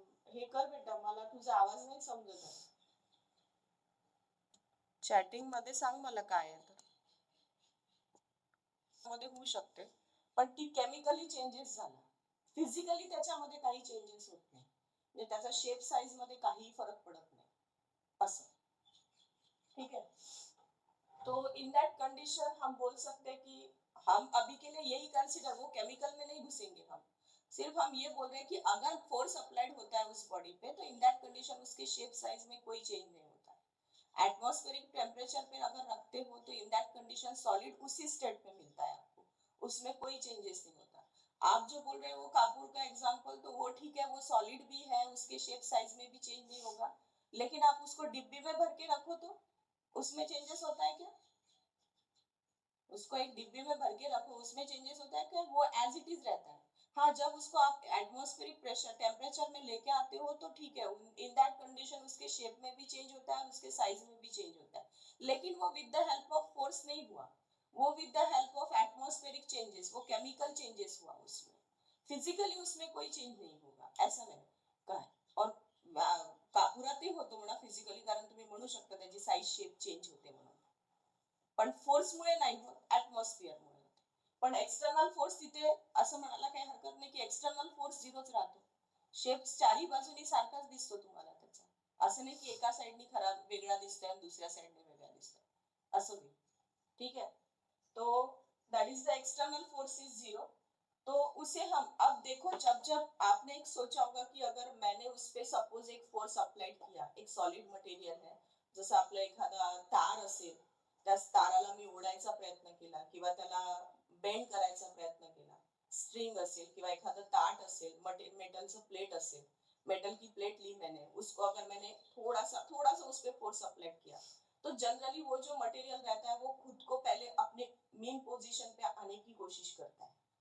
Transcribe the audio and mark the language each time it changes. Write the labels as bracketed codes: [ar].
[mr] हे कर बेटा, मला तुझा आवाज नाही समजत आहे। चॅटिंग मध्ये सांग मला काय आहे तर मध्ये होऊ शकते, पण ती केमिकली चेंजेस झाला, फिजिकली त्याच्यामध्ये काही चेंजेस होत नाही, म्हणजे त्याचा शेप साइज मध्ये काही फरक पडत नाही असं। [hi] ठीक है, तो इन दैट कंडीशन हम बोल सकते हैं कि हम अभी के लिए यही कंसिडर, वो केमिकल में नहीं घुसेंगे हम, सिर्फ हम ये बोल रहे हैं कि अगर फोर्स अप्लाइड होता है उस बॉडी पे तो इन दैट कंडीशन उसके शेप साइज में कोई चेंज नहीं होता है। एटमॉस्फेरिक टेम्परेचर पे अगर रखते हो तो इन दैट कंडीशन सॉलिड उसी स्टेट पे मिलता है आपको, उसमें कोई चेंजेस नहीं होता। आप जो बोल रहे हो वो कापूर का एग्जांपल, तो वो ठीक है, वो सॉलिड भी है, उसके शेप साइज में भी चेंज नहीं होगा, लेकिन आप उसको डिब्बी में भर के रखो तो उसमें चेंजेस होता है क्या? उसको एक डिब्बे में भर के रखो, उसमें चेंजेस होता है क्या? वो एज इट इज रहता है। हाँ, जब उसको आप एटमॉस्फेरिक प्रेशर टेम्परेचर में लेके आते हो तो ठीक है, इन दैट कंडीशन उसके शेप में भी चेंज होता है, उसके साइज में भी चेंज होता है, लेकिन वो with the help of force नहीं हुआ, वो with the help of atmospheric changes, वो केमिकल चेंजेस हुआ उसमें, फिजिकली उसमें कोई चेंज नहीं होगा, ऐसा मैंने कहा है। [mr] और कापुरात होतो म्हणा फिजिकली, कारण तुम्ही म्हणू शकता त्याची साइज शेप चेंज होते म्हणून, पण फोर्समुळे नाही होत, ॲटमॉस्फिअरमुळे होते। पण एक्सटर्नल फोर्स तिथे असं म्हणायला काही हरकत नाही की एक्सटर्नल फोर्स झिरोच राहतो, शेप चारही बाजूनी सारखाच दिसतो तुम्हाला त्याचा, असं नाही की एका साइडनी खराब वेगळा दिसतोय आणि दुसऱ्या साइडने वेगळा दिसतोय असं नाही। [en] ठीक है, तो that is the external force is zero. [hi] तो उसे हम अब देखो, जब जब आपने एक सोचा होगा कि अगर मैंने उस पे सपोज एक फोर्स अप्लाइड किया, एक सॉलिड मटेरियल है, जसं आपलं एखादा तार असेल, त्या ताराला मी ओढायचा प्रयत्न केला किंवा त्याला बेंड करायचा प्रयत्न केला, स्ट्रिंग असेल किंवा एखादं ताट असेल, मेटलचं प्लेट असेल, मेटल की प्लेट ली मैंने, उसको अगर मैंने थोड़ा सा उस पर फोर्स अप्लाई किया, तो जनरली वो जो मटेरियल रहता है वो खुद को पहले अपने मेन पोजीशन पे आने की कोशिश करता है।